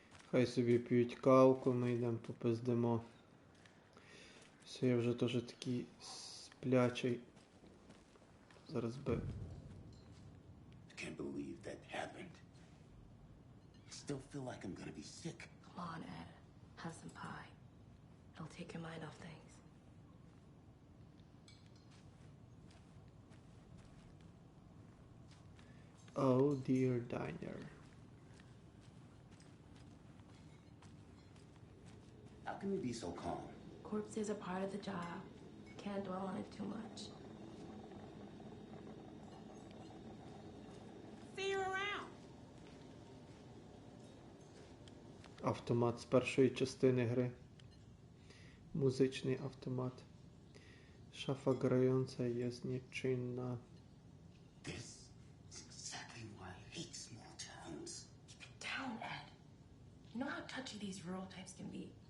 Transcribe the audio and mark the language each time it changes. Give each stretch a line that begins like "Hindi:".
Ukrainian: Хай собі п'ють кавку, ми йдемо попиздимо. Все, я вже теж такий сплячий. Зараз би.
English: I can't believe that happened. I still feel like I'm gonna be sick. Come on, Ed. Have some pie. It'll take your mind off things. Oh dear diner. How can you be so calm? Corpses are part of the job. Can't dwell on it too much. See you around.
Ukrainian: Автомат з першої частини гри. Музичний автомат.
Polish: Шафа grająca jest nieczynna.
English: This is exactly why I hate small towns. Keep it down, Ed. You know how touchy these rural types can be.